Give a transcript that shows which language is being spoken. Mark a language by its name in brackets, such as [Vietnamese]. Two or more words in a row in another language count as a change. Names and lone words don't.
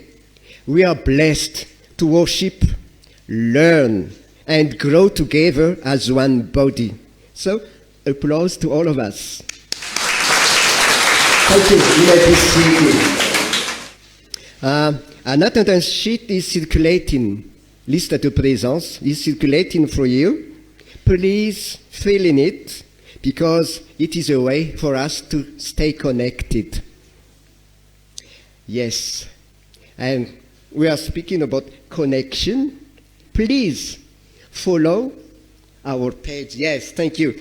[English] We are blessed to worship, learn, and grow together as one body. So, applause to all of us. Thank you. You may be seated. An attendance sheet is circulating. [French] Liste de présence [English] is circulating for you. Please fill in it, because it is a way for us to stay connected. Yes. And we are speaking about connection. Please follow our page. Yes, thank you.